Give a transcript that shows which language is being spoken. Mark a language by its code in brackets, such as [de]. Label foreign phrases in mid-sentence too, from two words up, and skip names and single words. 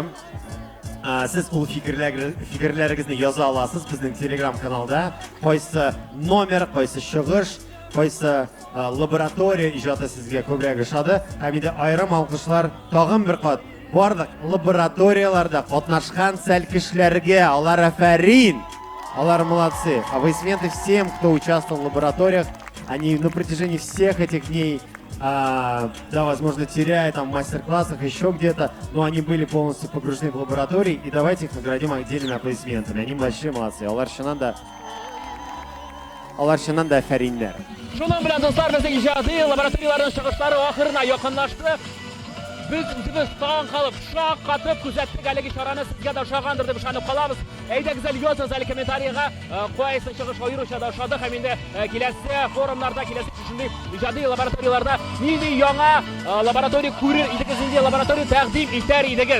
[tt] Сез ул фикерләрегезне яза аласыз безнең телеграм-каналда. Кайсы номер, кайсы чыгыш, кайсы лаборатория иҗаты сезгә күбрәк ошады. Һәм инде айрым алкышлар тагын бер кат барлык лабораторияларда катнашкан сәл кешеләргә, алар афәрин. Алар молодцы. [ru] Аплодисменты всем, кто участвовал в лабораториях. Они на протяжении всех этих дней, да, возможно, теряя там в мастер-классах, еще где-то, но они были полностью погружены в лаборатории, и давайте их наградим отдельными аплодисментами. Они большие молодцы. [tt] Алар шуннан да афәриннәр. Шуннан белән, дуслар, безнең иҗади лабораторияларның чыгышлары ахырына якынлашты. Biz үзебез таң калып, шак катып күзәттек әлеге чараны, сезгә дә ошагандыр дип ышанып калабыз. Әйдәгез, языгыз әле комментарийга, кайсы чыгыш аеруча да ошады һәм инде киләсе форумнарда, киләсе шундый иҗади лабораторияларда нинди яңа лаборатория күрер идегез, нинди лаборатория тәкъдим итәр идегез.